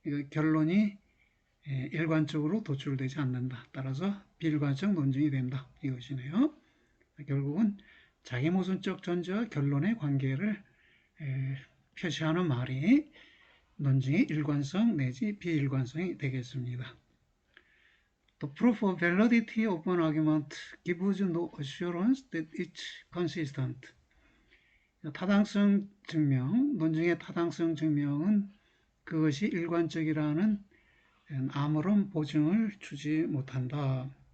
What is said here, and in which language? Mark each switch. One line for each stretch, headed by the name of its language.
Korean: 결론이 일관적으로 도출되지 않는다. 따라서 비일관적 논증이 된다. 이것이네요. 결국은 자기 모순적 전제와 결론의 관계를 표시하는 말이 논증의 일관성 내지 비일관성이 되겠습니다.
English: The proof of validity of an argument gives no assurance that it's consistent.
Korean: 타당성 증명, 논증의 타당성 증명은 그것이 일관적이라는 아무런 보증을 주지 못한다.